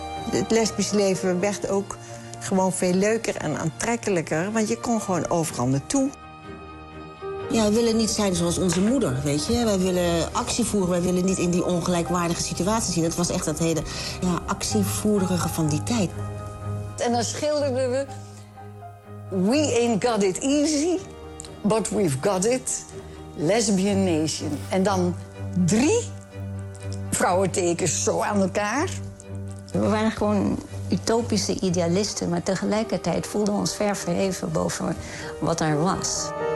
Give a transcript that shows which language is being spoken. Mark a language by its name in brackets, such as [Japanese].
[Dutch] Het lesbisch leven werd ook gewoon veel leuker en aantrekkelijker, want je kon gewoon overal naartoe. Ja, we willen niet zijn zoals onze moeder, weet je. Wij willen actie voeren, wij willen niet in die ongelijkwaardige situatie zien. Dat was echt dat hele ja, actievoerige van die tijd. En dan schilderden we... [English] We ain't got it easy, but we've got it. Lesbian nation. [Dutch] En dan drie vrouwentekens zo aan elkaar. We waren gewoon utopische idealisten, maar tegelijkertijd voelden we ons ver verheven boven wat er was.